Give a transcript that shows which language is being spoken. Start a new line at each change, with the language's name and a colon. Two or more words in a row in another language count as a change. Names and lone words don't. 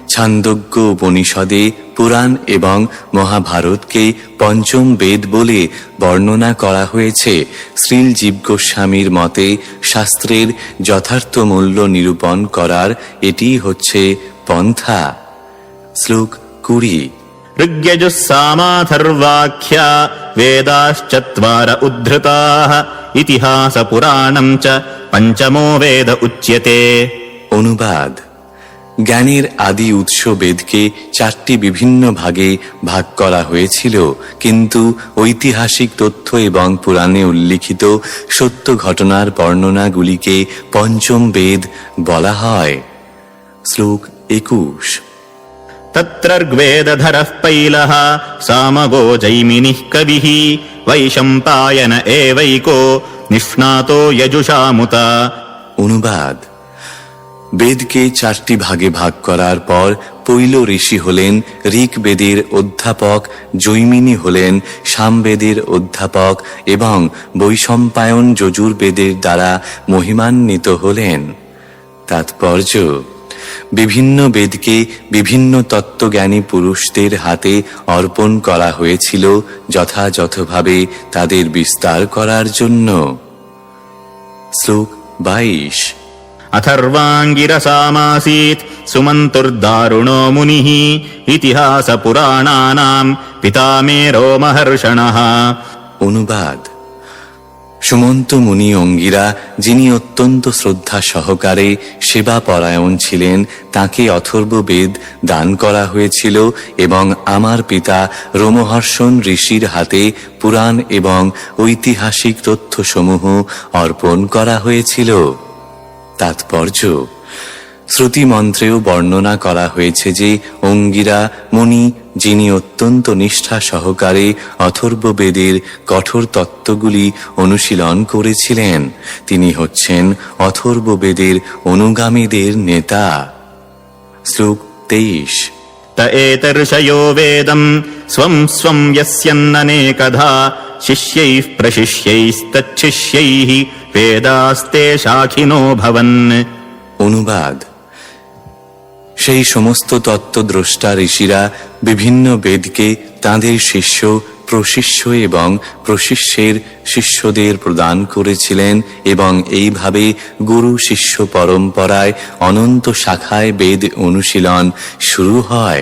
Bangla: ছান্দোগ্য উপনিষদে পুরাণ এবং মহাভারতকে পঞ্চম বেদ বলে বর্ণনা করা হয়েছে। শ্রীল জীব গোস্বামীর মতে শাস্ত্রের যথার্থ মূল্য নিরূপণ করার এটি হচ্ছে পন্থা। শ্লোক 20।
Sanskrit: ऋग्यजुः सामाथर्वाख्या वेदाश्चत्वार उद्धृताः इतिहासपुराणम् च पञ्चमो वेद उच्यते।
Bangla: অনুবাদ: জ্ঞানের আদি উৎস বেদকে 4টি বিভিন্ন ভাগে ভাগ করা হয়েছিল, কিন্তু ঐতিহাসিক তথ্য এবং পুরাণে উল্লিখিত সত্য ঘটনার বর্ণনাগুলিকে পঞ্চম বেদ বলা হয়। শ্লোক 21।
Sanskrit: तत्र ऋग्वेदधरः पैलः सामगो जैमिनिः कविः वैशम्पायन एवैको निष्णातो यजुषामुता।
Bangla: অনুবাদ: বেদকে 4টি ভাগে ভাগ করার পর পৈল ঋষি হলেন ঋগ্বেদের অধ্যাপক, জৈমিনী হলেন সামবেদের অধ্যাপক এবং বৈশম্পায়ন যজুর্বেদের দ্বারা মহিমান্বিত হলেন। তাৎপর্য: বিভিন্ন বেদকে বিভিন্ন তত্ত্বজ্ঞানী পুরুষদের হাতে অর্পণ করা হয়েছিল যথাযথভাবে তাদের বিস্তার করার জন্য। শ্লোক 22।
Sanskrit: अथर्वाङ्गिरसामासीत् सुमन्तुर्दारुणो मुनिः इतिहासपुराणानाम् पितामेरो महर्षणः।
Bangla: অনুবাদ: সুমন্ত মুনি অঙ্গিরা, যিনি অত্যন্ত শ্রদ্ধা সহকারে সেবা পরায়ণ ছিলেন, তাকে অথর্ব বেদ দান করা হয়েছিল এবং আমার পিতা রোমহর্ষণ ঋষির হাতে পুরাণ এবং ঐতিহাসিক তথ্যসমূহ অর্পণ করা হয়েছিল। তাৎপর্য: শ্রুতি মন্ত্রেও বর্ণনা করা হয়েছে যে অঙ্গিরা মুনি, যিনি অত্যন্ত নিষ্ঠা সহকারে অথর্ব বেদের কঠোর তত্ত্বগুলি অনুশীলন করেছিলেন, তিনি হচ্ছেন অথর্ব বেদের অনুগামীদের নেতা। শ্লোক 23।
Sanskrit: त एतर्षयो वेदम् स्वम् स्वम् यस्यन्ननेकधा शिष्यैः प्रशिष्यैस्तच्छिष्यैः वेदास्ते शाखिनो भवन्।
Bangla: অনুবাদ: সেই সমস্ত তত্ত্বদ্রষ্টা ঋষিরা বিভিন্ন বেদকে তাঁদের শিষ্য, প্রশিষ্য এবং প্রশিষ্যের শিষ্যদের প্রদান করেছিলেন এবং এইভাবে গুরু শিষ্য পরম্পরায় অনন্ত শাখায় বেদ অনুশীলন শুরু হয়।